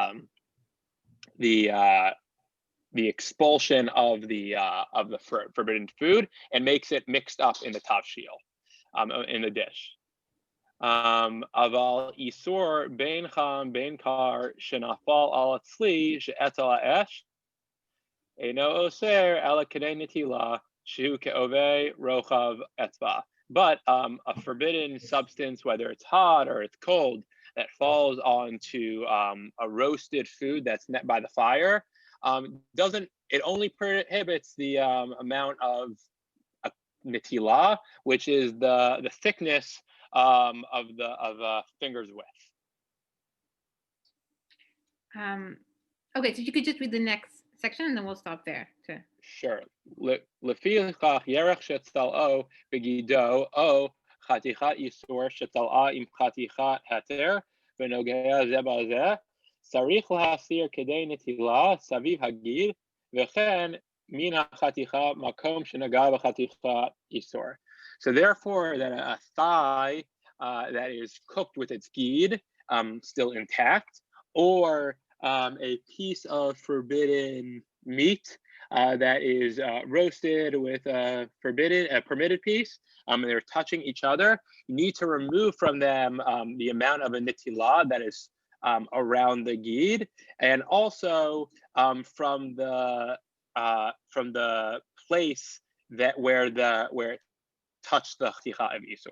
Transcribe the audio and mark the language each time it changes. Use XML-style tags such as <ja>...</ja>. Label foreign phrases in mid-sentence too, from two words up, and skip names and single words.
<en>expulsion of the forbidden food and makes it mixed up in the tavshil, in the dish.</en> <he>אבל איסור בין חם בין קר שנפל על הצלי שעל האש אינו אוסר אלא כדי נטילה שהוא כעובי רוחב אצבע.</he> <en>But a forbidden substance, whether it's hot or it's cold, that falls onto a roasted food that's net by the fire, it only prohibits the amount of netila, which is the thickness of a finger's width. Okay, so you could just read the next section and then we'll stop there too. Sure.</en> <he>לפיכך ירך שצלאו בגידו או חתיכת איסור שצלאה עם חתיכת היתר ונוגע זה בזה צריך להסיר כדי נטילה סביב הגיד וכן מן החתיכה מקום שנגע בחתיכת איסור.</he> <en>So therefore, that a thigh that is cooked with its gid still intact, or a piece of forbidden meat that is roasted with a permitted piece, and they're touching each other, you need to remove from them the amount of a nitilah that is around the gid, and also from the place that where it touched the chticha of isur.</en>